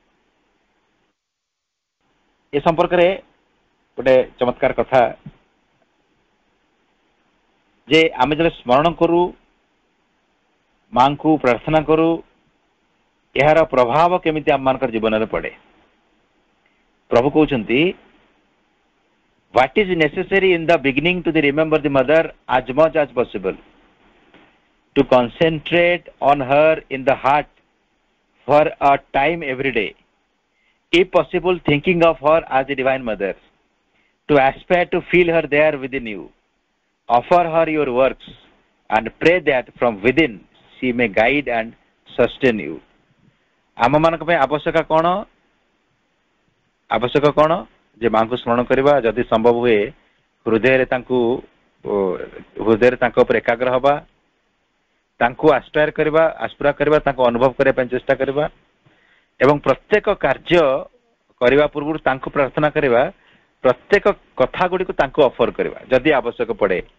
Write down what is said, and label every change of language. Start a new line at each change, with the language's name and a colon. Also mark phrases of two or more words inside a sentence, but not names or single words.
Odia: ଏ ସମ୍ପର୍କରେ ଗୋଟେ ଚମତ୍କାର କଥା ଯେ, ଆମେ ଯେବେ ସ୍ମରଣ କରୁ, ମାଙ୍କୁ ପ୍ରାର୍ଥନା କରୁ, ଏହାର ପ୍ରଭାବ କେମିତି ଆମମାନଙ୍କର ଜୀବନରେ ପଡ଼େ। ପ୍ରଭୁ କହୁଛନ୍ତି,
English: what is necessary in the beginning to remember the mother as much as possible, to concentrate on her in the heart for a time every day, if possible thinking of her as the divine mother, to aspire to feel her there within you, offer her your works and pray that from within she may guide and sustain you।
Odia: ଆମ ମାନଙ୍କ ପାଇଁ ଆବଶ୍ୟକ କ'ଣ ଯେ ମାଙ୍କୁ ସ୍ମରଣ କରିବା, ଯଦି ସମ୍ଭବ ହୁଏ ହୃଦୟରେ ତାଙ୍କ ଉପରେ ଏକାଗ୍ର ହେବା, ତାଙ୍କୁ ଆସ୍ପାୟାର କରିବା, ତାଙ୍କୁ ଅନୁଭବ କରିବା ପାଇଁ ଚେଷ୍ଟା କରିବା, ଏବଂ ପ୍ରତ୍ୟେକ କାର୍ଯ୍ୟ କରିବା ପୂର୍ବରୁ ତାଙ୍କୁ ପ୍ରାର୍ଥନା କରିବା, ପ୍ରତ୍ୟେକ କଥା ଗୁଡ଼ିକୁ ତାଙ୍କୁ ଅଫର କରିବା ଯଦି ଆବଶ୍ୟକ ପଡ଼େ।